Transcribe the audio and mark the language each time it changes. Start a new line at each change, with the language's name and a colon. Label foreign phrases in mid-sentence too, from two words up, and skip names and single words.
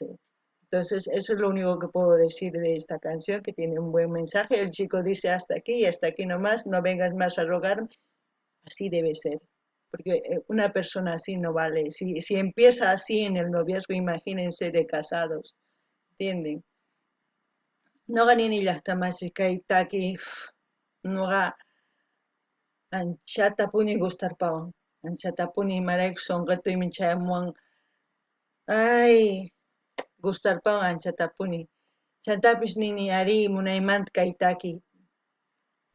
Spanish: Entonces, eso es lo único que puedo decir de esta canción, que tiene un buen mensaje. El chico dice hasta aquí nomás, no vengas más a rogarme. Así debe ser, porque una persona así no vale. Si empieza así en el noviazgo, imagínense de casados, ¿entienden?
Quechua: No ganin llaqtamasiq kaytaki ñuqa anchatapuni gustarpawan. Anchatapuni imaraykush sunqutuymi chaymuwan. Ay, gustarpawan anchatapuni. Chaytapish nini ari munaymanta kaytaki.